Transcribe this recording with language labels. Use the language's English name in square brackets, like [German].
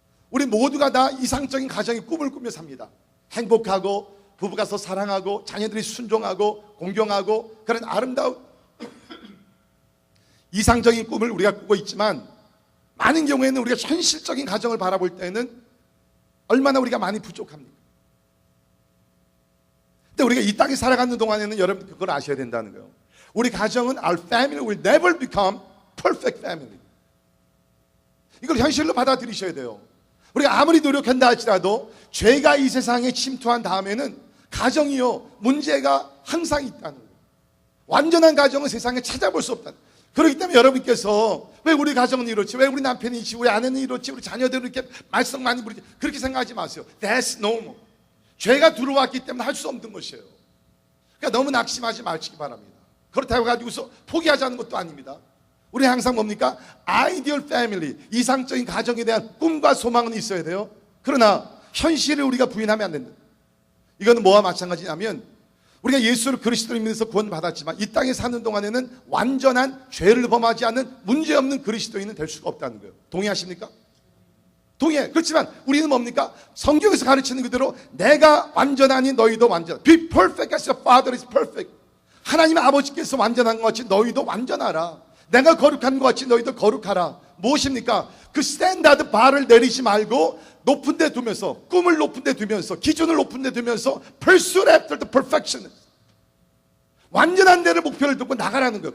[Korean] 우리 모두가 다 이상적인 가정의 꿈을 꾸며 삽니다. 행복하고 부부가 서 사랑하고 자녀들이 순종하고 공경하고 그런 아름다운 이상적인 꿈을 우리가 꾸고 있지만, 많은 경우에는 우리가 현실적인 가정을 바라볼 때는 얼마나 우리가 많이 부족합니까? 근데 우리가 이 땅에 살아가는 동안에는 여러분 그걸 아셔야 된다는 거예요. 우리 가정은 [English] our family will never become perfect family. [Korean] 이걸 현실로 받아들이셔야 돼요. 우리가 아무리 노력한다 할지라도 죄가 이 세상에 침투한 다음에는 가정이요, 문제가 항상 있다는 거예요. 완전한 가정은 세상에 찾아볼 수 없다는 거예요. 그렇기 때문에 여러분께서 왜 우리 가정은 이렇지, 왜 우리 남편이 이렇지, 우리 아내는 이렇지, 우리 자녀들은 이렇게 말썽 많이 부리지, 그렇게 생각하지 마세요. [English] That's normal. [Korean] 죄가 들어왔기 때문에 할 수 없는 것이에요. 그러니까 너무 낙심하지 마시기 바랍니다. 그렇다고 가지고서 포기하자는 것도 아닙니다. 우리 항상 뭡니까? 아이디얼 패밀리, 이상적인 가정에 대한 꿈과 소망은 있어야 돼요. 그러나 현실을 우리가 부인하면 안 된다. 이거는 뭐와 마찬가지냐면, 우리가 예수를 그리스도를 믿어서 구원받았지만 이 땅에 사는 동안에는 완전한 죄를 범하지 않는 문제없는 그리스도인은 될 수가 없다는 거예요. 동의하십니까? 동의해. 그렇지만 우리는 뭡니까? 성경에서 가르치는 그대로 내가 완전하니 너희도 완전하라. [English] Be perfect as your Father is perfect. [Korean] 하나님의 아버지께서 완전한 것 같이 너희도 완전하라. 내가 거룩한 것 같이 너희도 거룩하라. 무엇입니까? 그 스탠다드 바를 내리지 말고 높은 데 두면서, 꿈을 높은 데 두면서, 기준을 높은 데 두면서 [English] Pursue after the perfection, [Korean] 완전한 데를 목표를 두고 나가라는 거예요.